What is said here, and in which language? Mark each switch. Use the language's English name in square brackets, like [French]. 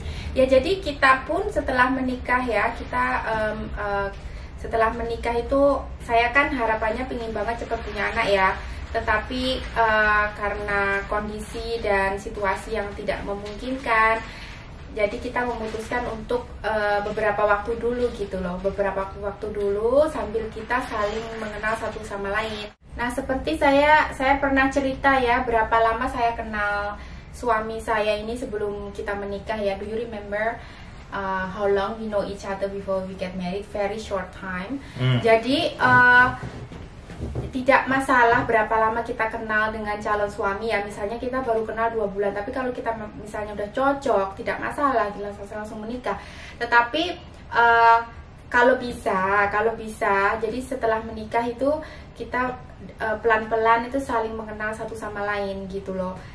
[Indonesian] Ya, jadi kita pun setelah menikah ya, kita setelah menikah itu saya kan harapannya pengen banget cepat punya anak ya, tetapi karena kondisi dan situasi yang tidak memungkinkan, jadi kita memutuskan untuk beberapa waktu dulu gitu loh, beberapa waktu dulu sambil kita saling mengenal satu sama lain. Nah, seperti saya pernah cerita ya, berapa lama saya kenal suami saya ini sebelum kita menikah ya. [English] Do you remember how long we know each other before we get married? Very short time. [Indonesian] Jadi tidak masalah berapa lama kita kenal dengan calon suami ya. Misalnya kita baru kenal 2 bulan, tapi kalau kita misalnya udah cocok, tidak masalah, langsung menikah. Tetapi kalau bisa, jadi setelah menikah itu kita pelan-pelan itu saling mengenal satu sama lain gitu loh.